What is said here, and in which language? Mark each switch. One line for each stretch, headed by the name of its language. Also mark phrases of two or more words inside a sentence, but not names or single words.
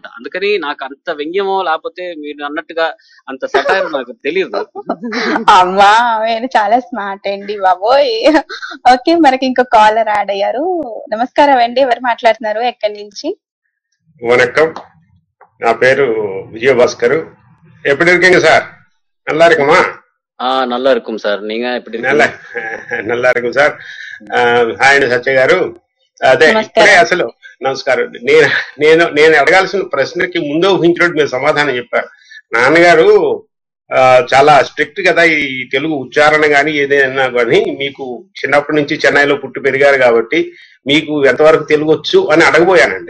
Telugu: అందుకని నాకు అంత వ్యంగ్యమో లేకపోతే మీరు అన్నట్టుగా అంత సెటైర్ నాకు తెలియదు. అమ్మా మీరు చాలా స్మార్ట్ అండి బాబోయ్. ఓకే, మనకి ఇంకో కాలర్ యాడ్ అయ్యారు. నమస్కారం అండి, ఎవరు మాట్లాడుతున్నారు, ఎక్కడి నుంచి? வணக்கம், నా పేరు விஜயபாஸ்கர்.
Tamil: எப்படி இருக்கீங்க சார்? நல்லா இருக்குமா? நல்லா இருக்கும் సార్. நீங்க எப்படி? நல்லா இருக்கும் సార్. హాయ్ సత్య గారు.
Telugu: అదే ఇప్పుడే అసలు నమస్కారం. నేను అడగాల్సిన ప్రశ్నకి ముందే ఊహించినట్టు మీరు సమాధానం చెప్పారు. నాన్నగారు చాలా స్ట్రిక్ట్ కదా ఈ తెలుగు ఉచ్చారణ కానీ ఏదైనా కానీ. మీకు చిన్నప్పటి నుంచి చెన్నైలో పుట్టి పెరిగారు కాబట్టి మీకు ఎంతవరకు తెలుగు వచ్చు అని అడగబోయానండి.